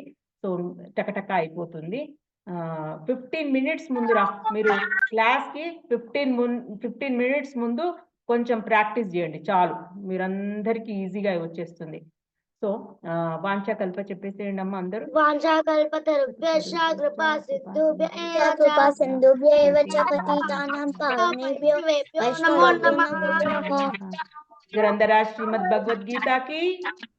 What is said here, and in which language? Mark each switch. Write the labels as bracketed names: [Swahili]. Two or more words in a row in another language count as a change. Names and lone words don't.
[Telugu] సో, టకటక అయిపోతుంది. 15 మినిట్స్ ముందు మీరు క్లాస్‌కి 15 మినిట్స్ ముందు కొంచెం ప్రాక్టీస్ జేయండి చాలు. మీరందరికీ ఈజీగా వచ్చేస్తుంది. సో, వాంఛాకల్ప చెప్పేసేయండి అమ్మ అందరూ. [Sanskrit] వాంఛాకల్పతరుభ్యశ్చ కృపా సింధుభ్య ఏవ చ పతితానాం పావనేభ్యో వైష్ణవేభ్యో నమో నమః. [Hindi] గ్రంథరాజ్ శ్రీమద్ భగవద్గీత की